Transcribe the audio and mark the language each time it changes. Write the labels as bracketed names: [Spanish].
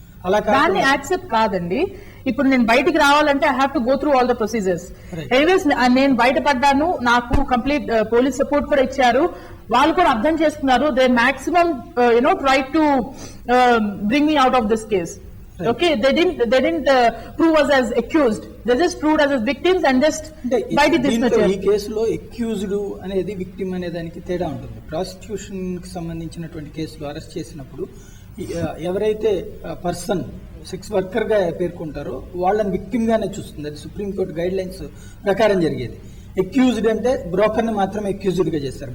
[Telugu] అలా దాన్ని యాక్సెప్ట్ కాదండి. ఇప్పుడు నేను బయటికి రావాలంటే [English] I have to go through all the procedures. [Telugu] Anyways నేను బయటపడ్డాను, నాకు కంప్లీట్ పోలీస్ సపోర్ట్ కూడా ఇచ్చారు. వాళ్ళు కూడా అర్థం చేసుకున్నారు. [English] They maximum try to bring me out of this case. Okay, they didn't prove us as accused. They just proved us as victims and just bite this nature. [Telugu] ఈ కేసులో accused అనేది victim అనే దానికి తేడా ఉంటుంది. ప్రాసిక్యూషన్ కి సంబంధించినటువంటి కేసులో అరెస్ట్ చేసినప్పుడు ఎవరైతే పర్సన్ సెక్స్ వర్కర్ గా పేర్కొంటారో వాళ్ళని విక్టిమ్ గానే చూస్తుంది. అది సుప్రీంకోర్టు గైడ్ లైన్స్ ప్రకారం జరిగేది. అక్యూజ్డ్ అంటే బ్రోకర్ ని మాత్రమే అక్యూజ్డ్ గా చేస్తారు.